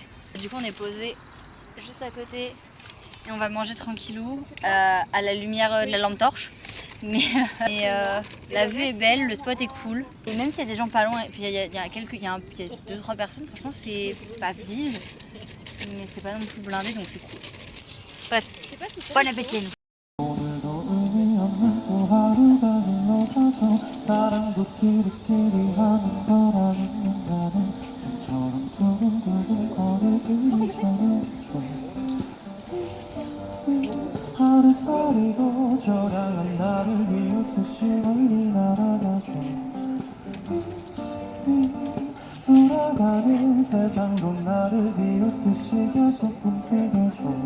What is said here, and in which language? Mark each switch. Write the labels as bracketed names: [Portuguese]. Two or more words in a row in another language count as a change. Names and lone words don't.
[French] Du coup on est posé juste à côté et on va manger tranquillou à la lumière de la lampe torche. Mais la vue est belle, le spot est cool. Et même s'il y a des gens pas loin, et puis il y a 2-3 personnes, franchement c'est pas vide, mais c'est pas non plus blindé donc c'est cool. Bref, bon appétit à nous. [Korean] 사랑도 끼리끼리 하는 거라는 나는 처럼 두근두근 거리를 전해줘 하루살이고 저량한 나를 비웃듯이 멀리 날아가줘 돌아가는 세상도 나를 비웃듯이 계속 꿈틀대줘